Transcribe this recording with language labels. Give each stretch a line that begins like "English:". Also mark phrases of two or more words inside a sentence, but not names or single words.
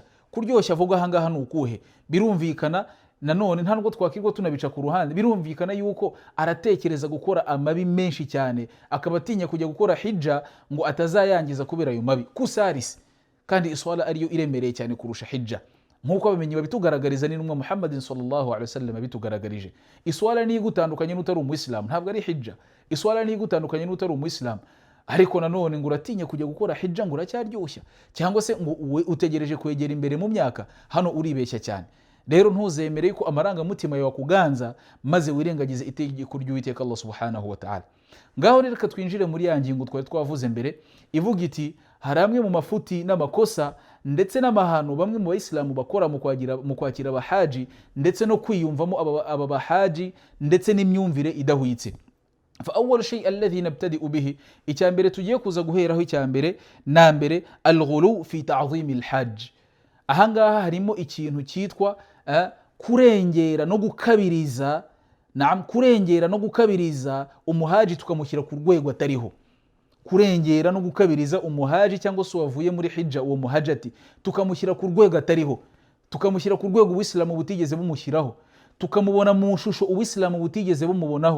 Kinyarwanda: Kuryoshya avuga ahangaha ni ukuhe? Birumvikana nanone nta nubwo twakirwa tunabica ku ruhande, birumvikana yuko aratekereza gukora amabi menshi cyane, akaba atinya kujya gukora hijja ngo atazayangiza kubera ayo mabi. Kusarisi kandi iswala ariyo iremereye cyane kurusha hijja, nkuko abamenyi babitugaragariza n'intumwa Muhammadin
Arabic: صلى الله عليه وسلم
Kinyarwanda: abitugaragarije. Iswala ni igutandukanye n'utari umuyisilamu, ntabwo ari hijja. Iswala ni igutandukanye n'utari umuyisilamu, ariko nanone ngo uratinya kujya gukora hijja ngo uracyaryoshya, cyangwa se ngo utegereje kwegera imbere mu myaka, hano uribeshya cyane. Rero ntuzemere ko amarangamutima yawe kuganza maze wirengagize itegeko ry'Uwiteka
Arabic: الله سبحانه وتعالى.
Kinyarwanda: Ngaho rero twinjire muri ya ngingo twari twavuze mbere ivuga iti hari amwe mu mafuti n'amakosa ndetse n'amahano bamwe mu bayisilamu bakora mu kwakira abahaji ndetse no kwiyumvamo aba bahaji ndetse n'imyumvire idahwitse.
Arabic: فأول شيء الذي نبتدئ به,
Kinyarwanda: icyambere tugiye kuza guheraho icyambere nambere
Arabic: الغلو في تعظيم الحج.
Kinyarwanda: Ahangaha harimo ikintu cyitwa kurengera no gukabiriza, kurengera no gukabiriza umuhaji tukamushyira ku rwego atariho. Kurengera no gukabiriza umuhaji cyangwa se wavuye muri hijja uwo muhajati tukamushyira ku rwego atariho, tukamushyira ku rwego Uwisilamu butigeze bumushyiraho, tukamubona mu shusho Uwisilamu butigeze bumubonaho.